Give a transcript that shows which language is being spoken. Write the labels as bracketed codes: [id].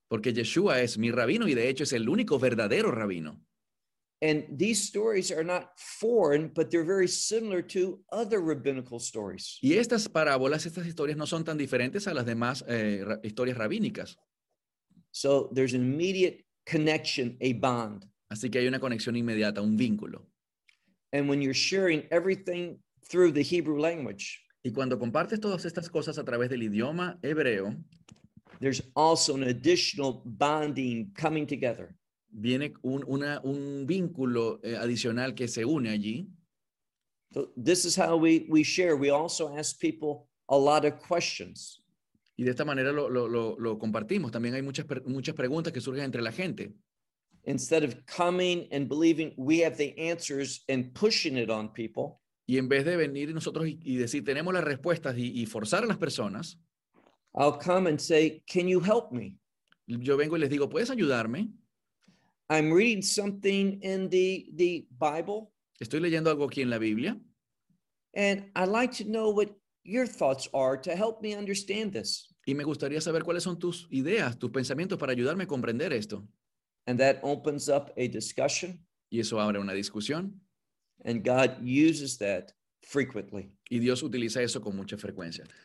[es] Porque Yeshua es mi rabino y de hecho es el único verdadero rabino. [en] And these stories are not foreign, but they're very similar to other rabbinical stories. [es] Y estas parábolas, estas historias no son tan diferentes a las demás historias rabínicas. [en] So there's an immediate connection, a bond. [es] Así que hay una conexión inmediata, un vínculo. [en] And when you're sharing everything through the Hebrew language, [es] y cuando compartes todas estas cosas a través del idioma hebreo, [en] there's also an additional bonding coming together. [es] Viene un vínculo adicional que se une allí. [en] So this is how we share. We also ask people a lot of questions. [es] Y de esta manera lo compartimos. También hay muchas preguntas que surgen entre la gente. [en] Instead of coming and believing we have the answers and pushing it on people. [es] Y en vez de venir nosotros y decir tenemos las respuestas y forzar a las personas. [en] I'll come and say, can you help me? [es] Yo vengo y les digo, ¿puedes ayudarme? [en] I'm reading something in the Bible. [es] Estoy leyendo algo aquí en la Biblia. [en] And I'd like to know what your thoughts are to help me understand this. [es] Y me gustaría saber cuáles son tus ideas, tus pensamientos para ayudarme a comprender esto. [en] And that opens up a discussion. [es] Y eso abre una discusión. [en] And God uses that frequently. [es] Y Dios utiliza eso con mucha frecuencia.